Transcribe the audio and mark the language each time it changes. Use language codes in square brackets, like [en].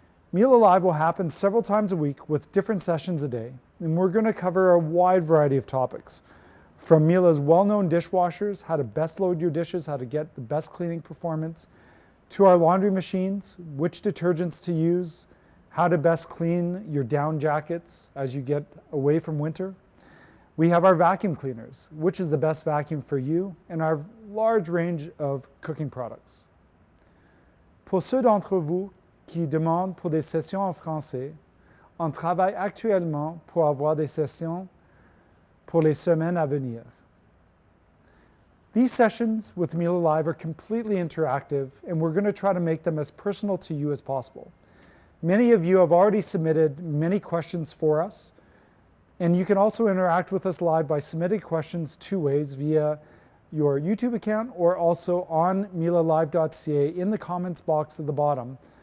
[en] Mila Live will happen several times a week with different sessions a day, and we're going to cover a wide variety of topics, from Mila's well-known dishwashers, how to best load your dishes, how to get the best cleaning performance, to our laundry machines, which detergents to use, how to best clean your down jackets as you get away from winter. We have our vacuum cleaners, which is the best vacuum for you, and our large range of cooking products. [fr] Pour ceux d'entre vous qui demandent pour des sessions en français, on travaille actuellement pour avoir des sessions pour les semaines à venir. [en] These sessions with Mila Live are completely interactive, and we're going to try to make them as personal to you as possible. Many of you have already submitted many questions for us, and you can also interact with us live by submitting questions two ways, via your YouTube account or also on milalive.ca in the comments box at the bottom.